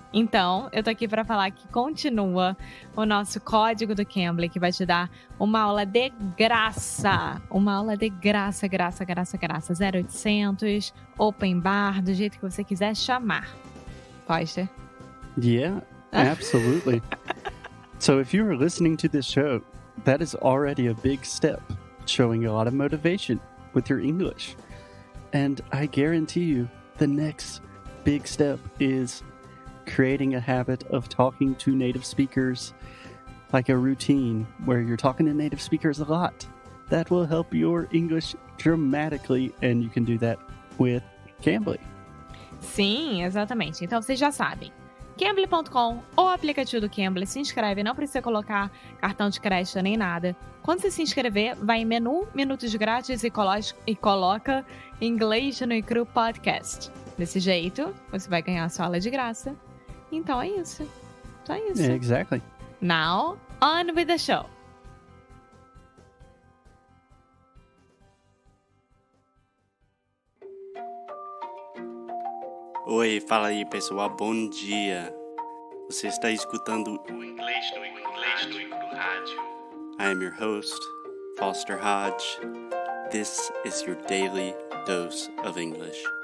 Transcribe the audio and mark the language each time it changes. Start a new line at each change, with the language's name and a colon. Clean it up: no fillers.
Portuguese: Então, eu tô aqui para falar que continua o nosso código do Cambly, que vai te dar uma aula de graça. Uma aula de graça, graça. 0800, open bar, do jeito que você quiser chamar. Foster?
English: Yeah, absolutely. So if you are listening to this show, that is already a big step, showing a lot of motivation with your English. And I guarantee you, the next big step is creating a habit of talking to native speakers, like a routine where you're talking to native speakers a lot. That will help your English dramatically, and you can do that with Cambly.
Portuguese: Sim, exatamente. Então vocês já sabem. Cambly.com ou aplicativo do Cambly, se inscreve, não precisa colocar cartão de crédito nem nada. Quando você se inscrever, vai em menu, minutos grátis e coloca Inglês no Cru Podcast. Desse jeito, você vai ganhar a sua aula de graça. Então é isso. Só isso.
English: Yeah, exactly. Now, on with the show.
Portuguese: Oi, fala aí pessoal, bom dia. Você está escutando o Inglês no Rádio.
English: I am your host, Foster Hodge. This is your daily dose of English.